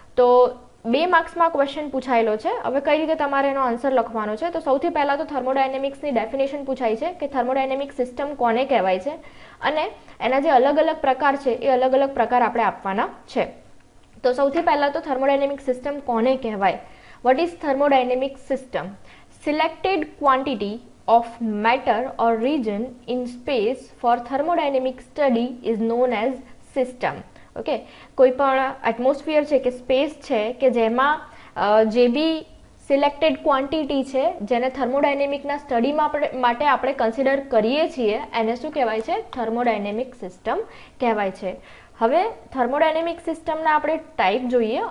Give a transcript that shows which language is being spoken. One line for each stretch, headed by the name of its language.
Gujarati: તો 2 માર્ક્સમાં ક્વેશ્ચન પૂછાયેલો છે. હવે કઈ રીતે તમારે એનો આન્સર લખવાનો છે? તો સૌથી પહેલાં તો થર્મોડાયનેમિક્સની ડેફિનેશન પૂછાઈ છે કે થર્મોડાયનેમિક સિસ્ટમ કોને કહેવાય છે અને એના જે અલગ અલગ પ્રકાર છે એ અલગ અલગ પ્રકાર આપણે આપવાના છે. તો સૌથી પહેલાં તો થર્મોડાયનેમિક સિસ્ટમ કોને કહેવાય?
English: What is thermodynamic system? Selected quantity of matter or region in space for thermodynamic study is known as system.
Gujarati: Okay, કોઈ પણ એટમોસ્ફિયર છે કે સ્પેસ છે કે જેમાં જે બી સિલેક્ટેડ ક્વોન્ટિટી છે જેને થર્મોડાયનેમિકના સ્ટડીમાં માટે આપણે કન્સિડર કરીએ છીએ એને શું કહેવાય છે? થર્મોડાયનેમિક સિસ્ટમ કહેવાય છે. હવે થર્મોડાયનેમિક સિસ્ટમના આપણે ટાઈપ જોઈએ.